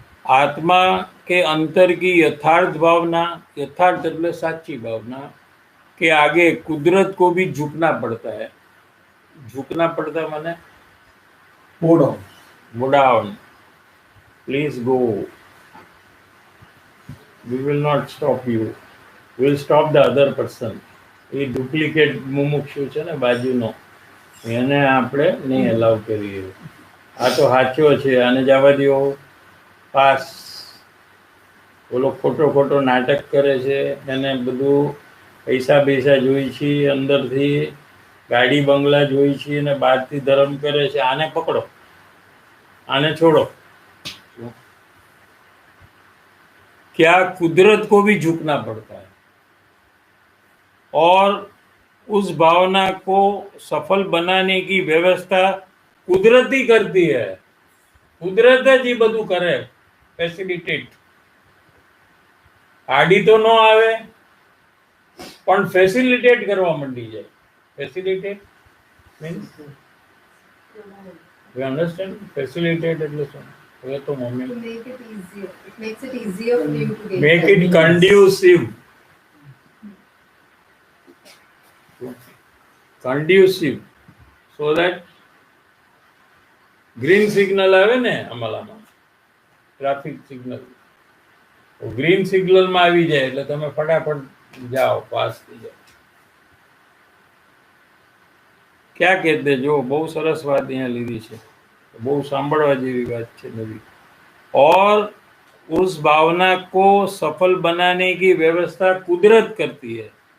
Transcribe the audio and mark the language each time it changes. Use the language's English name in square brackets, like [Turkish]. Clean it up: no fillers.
[Hindi] आत्मा के अंतर की यथार्थ भावना, यथार्थ [Gujarati] એટલે સાચી [Hindi] भावना के आगे कुदरत को भी झुकना पड़ता है. झुकना पड़ता माने [English] bow down, please go, we will not stop you, we will stop the other person. [Gujarati] A duplicate મુમુક્ષુ છે ને બાજુનો, એને આપણે નહીં અલાઉ કરીએ. આ તો સાચો છે, આને જવા દો, પાસ. ઓલો ખોટો ખોટો નાટક કરે છે, એને બધું પૈસા પૈસા જોઈ છે, અંદરથી ગાડી બંગલા જોઈ છે અને બહારથી ધર્મ કરે છે, આને પકડો, આને છોડો. [Hindi] क्या कुदरत को भी झुकना पड़ता है और उस भावना को सफल बनाने की व्यवस्था कुदरत ही करती है. [Gujarati] कुदरत જ એ બધું કરે, ફેસિલિટેટ. આડી તો ન આવે પણ ફેસિલિટેટ કરવા માંડી જાય. [English] Facilitate means you understand? [Gujarati] Facilitate એટલે શું? હવે તો mummy [English] To make it easier. It makes it easier for you to get make there. it conducive. Conducive so that [Gujarati] green signal આવે ને અમલામાં, ટ્રાફિક સિગ્નલ, ગ્રીન સિગ્નલમાં આવી જાય એટલે તમે ફટાફટ જાઓ, પાસ થઈ જાઓ. ક્યાં કહેતે જો બહુ સરસ વાત અહીંયા લીધી છે, બહુ સાંભળવા જેવી વાત છે નવી. [Hindi] और उस भावना को सफल बनाने की व्यवस्था कुदरत करती है.